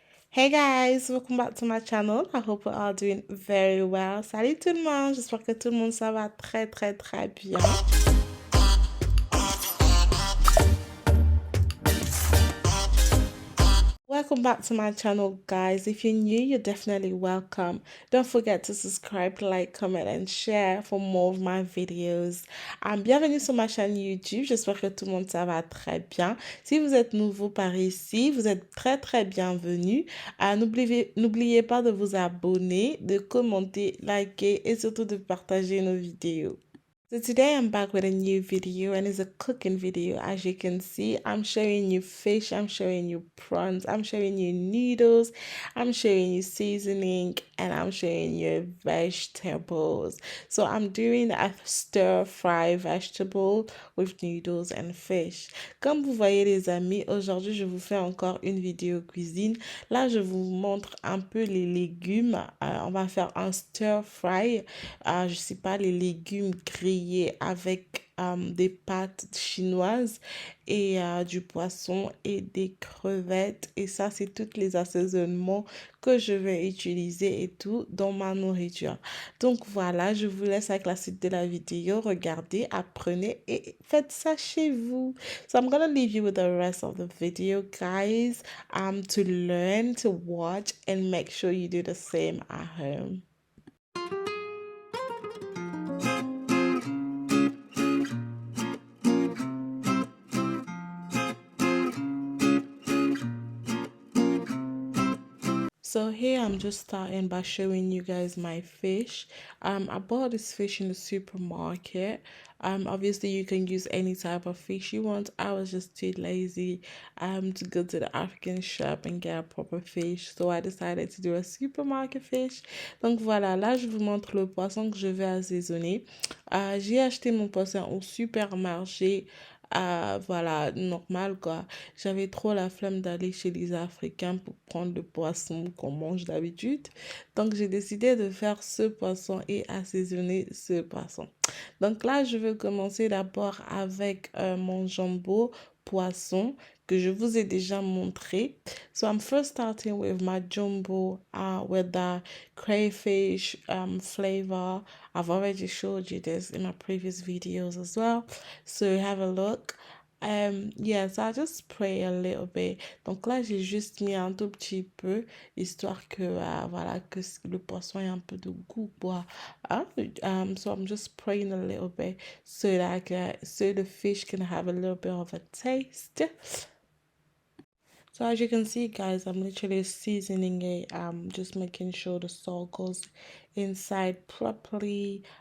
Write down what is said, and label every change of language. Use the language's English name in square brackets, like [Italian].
[English] Hey guys, welcome back to my channel. I hope we're all doing very well. [French] Salut tout le monde, j'espère que tout le monde ça va très bien. [English] Welcome back to my channel, guys. If you're new, you're definitely welcome. Don't forget to subscribe, like, comment, and share for more of my videos. [French] Bienvenue sur ma chaîne YouTube. J'espère que tout le monde ça va très bien. Si vous êtes nouveau par ici, vous êtes très bienvenue. N'oubliez pas de vous abonner, de commenter, liker et surtout de partager nos vidéos. [English] So today I'm back with a new video and it's a cooking video. As you can see, I'm showing you fish, I'm showing you prawns, I'm showing you noodles, I'm showing you seasoning, and I'm showing you vegetables. So I'm doing a stir fry vegetable with noodles and fish. [French] Comme vous voyez les amis, aujourd'hui je vous fais encore une vidéo cuisine. Là je vous montre un peu les légumes. On va faire un stir fry. Je sais pas, les légumes grillés avec des pâtes chinoises et du poisson et des crevettes. Et ça, c'est tous les assaisonnements que je vais utiliser et tout dans ma nourriture. Donc voilà, je vous laisse avec la suite de la vidéo. Regardez, apprenez et faites ça chez vous. [English] So I'm gonna leave you with the rest of the video, guys, to learn, to watch, and make sure you do the same at home. So here I'm just starting by showing you guys my fish. I bought this fish in the supermarket. Obviously you can use any type of fish you want. I was just too lazy to go to the African shop and get a proper fish. So I decided to do a supermarket fish. [French] Donc voilà, là je vous montre le poisson que je vais assaisonner. J'ai acheté mon poisson au supermarché. Voilà, normal quoi. J'avais trop la flemme d'aller chez les Africains pour prendre le poisson qu'on mange d'habitude. Donc, j'ai décidé de faire ce poisson et assaisonner ce poisson. Donc là, je vais commencer d'abord avec mon jumbo poisson que je vous ai déjà montré. [English] So I'm first starting with my jumbo with the crayfish flavor. I've already showed you this in my previous videos as well. So have a look. Yes, I just spray a little bit. [French] Donc là, j'ai juste mis un tout petit peu, histoire que, voilà, que le poisson ait un peu de goût, quoi. [English] So I'm just spraying a little bit so the fish can have a little bit of a taste. So as you can see, guys, I'm literally seasoning it. Just making sure the salt goes inside properly.